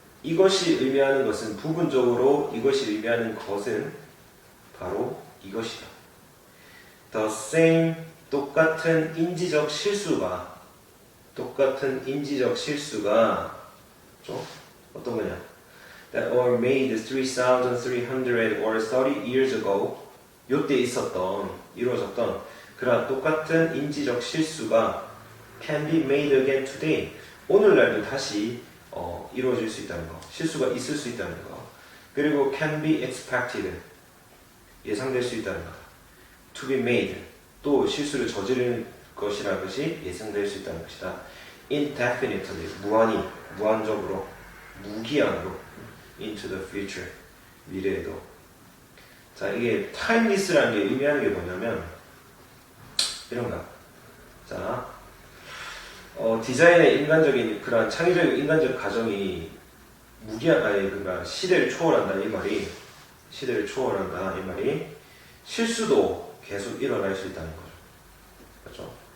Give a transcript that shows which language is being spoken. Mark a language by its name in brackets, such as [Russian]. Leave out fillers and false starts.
[Korean] 이것이 의미하는 것은 부분적으로 이것이 의미하는 것은 바로 이것이다. [English] The same [Korean] 똑같은 인지적 실수가 그렇죠? 어떤 거냐? [English] That were made 3,300 or 30 years ago. [Korean] 요때 이루어졌던 그러한 똑같은 인지적 실수가 [English] can be made again today. [Korean] 오늘날도 다시 이루어질 수 있다는 거. 실수가 있을 수 있다는 거. 그리고 [English] can be expected. [Korean] 예상될 수 있다는 거. [English] to be made. [Korean] 또 실수를 저지르는 것이라는 것이 예상될 수 있다는 것이다. [English] indefinitely. [Korean] 무한적으로, 무기한으로 [English] into the future. [Korean] 미래에도. 자, 이게 timeless라는 게 의미하는 게 뭐냐면 이런가. 자, 디자인의 인간적인 그런 창의적인 인간적 가정이 그러니까 시대를 초월한다 이 말이 실수도 계속 일어날 수 있다는 거죠. 그렇죠?